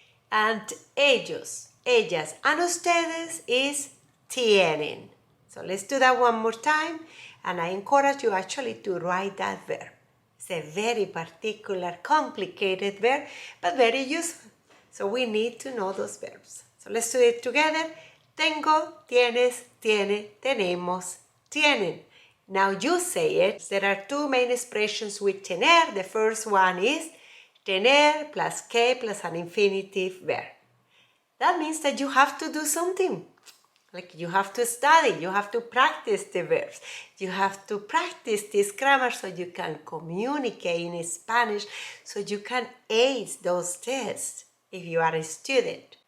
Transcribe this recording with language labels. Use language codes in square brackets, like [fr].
[en] And [es] ellos, ellas, [en] and [es] ustedes [en] is [es] tienen. [en] So let's do that one more time. And I encourage you actually to write that verb. It's a very particular, complicated verb, but very useful. So we need to know those verbs. So let's do it together. [es] Tengo, tienes, tiene, tenemos, tienen. [en] Now you say it. There are two main expressions with tener. The first one is tener plus que plus an infinitive verb. That means that you have to do something. Like you have to study, you have to practice the verbs. You have to practice this grammar so you can communicate in Spanish, so you can ace those tests if you are a student.